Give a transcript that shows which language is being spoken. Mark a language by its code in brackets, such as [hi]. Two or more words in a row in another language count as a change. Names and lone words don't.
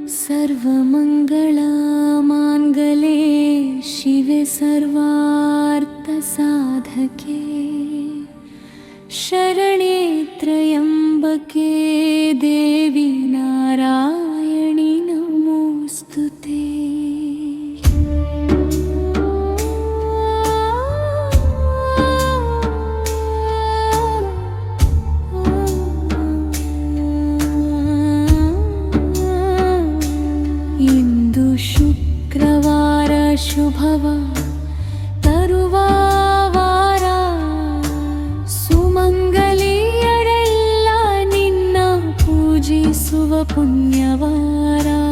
[sa] सर्वमङ्गलमाङ्गले शिवे सर्वार्थसाधके शरणे त्र्यम्बके देवी नारायणि नमोऽस्तुते। [kn] ಇಂದು ಶುಕ್ರವಾರ ಶುಭವಾರ ತರುವ ವಾರ, ಸುಮಂಗಲಿಯರೆಲ್ಲ ನಿನ್ನ ಪೂಜಿಸುವ ಪುಣ್ಯವಾರ.